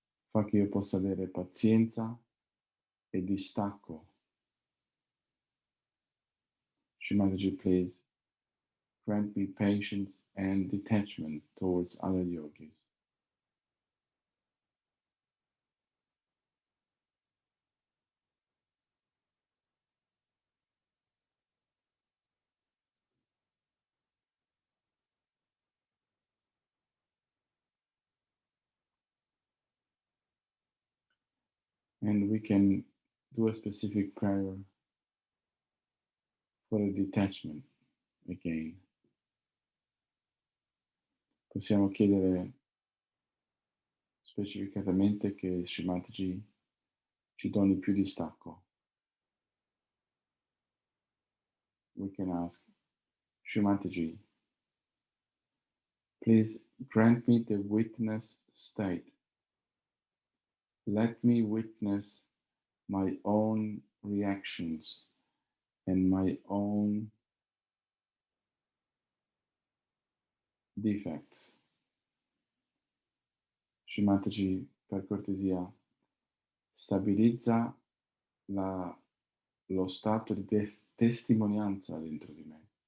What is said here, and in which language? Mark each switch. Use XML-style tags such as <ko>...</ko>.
<it>Fa che io possa avere pazienza e distacco.</it> <en>Shrimati, please grant me patience and detachment towards other yogis. And we can do a specific prayer for a detachment again.</en> <it>Possiamo chiedere specificatamente che Shrimati ci doni più distacco.</it> <en>We can ask, Shrimati, Please grant me the witness state. Let me witness my own reactions and my own defects.</en> <it>Shimataji, per cortesia, stabilizza lo stato di testimonianza dentro di me.</it>